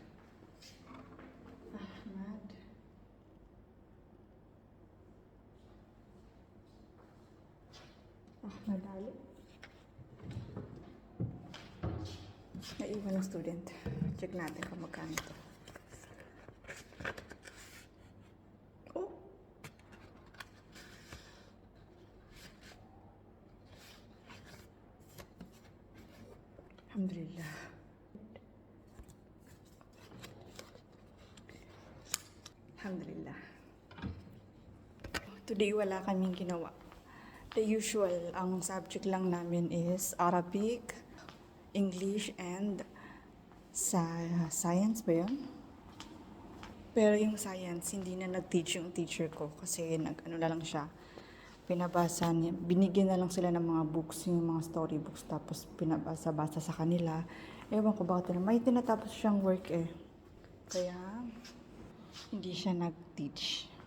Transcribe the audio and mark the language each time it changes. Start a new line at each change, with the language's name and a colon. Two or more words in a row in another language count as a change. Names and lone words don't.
Filipino: Ahmad Ali. Naiwan ng student. Check natin kung magkano ito. Oh! Alhamdulillah. Alhamdulillah. Today wala kaming ginawa.
English: The usual,
Filipino: ang subject lang namin is
English: Arabic, English, and science
Filipino: ba yun? Pero yung science, hindi na nag-teach yung teacher ko kasi na lang siya. Pinabasa niya, binigyan na lang sila ng mga books, yung mga storybooks, tapos pinabasa-basa sa kanila. Ewan ko bakit may tinatapos siyang work eh. Kaya, hindi siya nag-teach.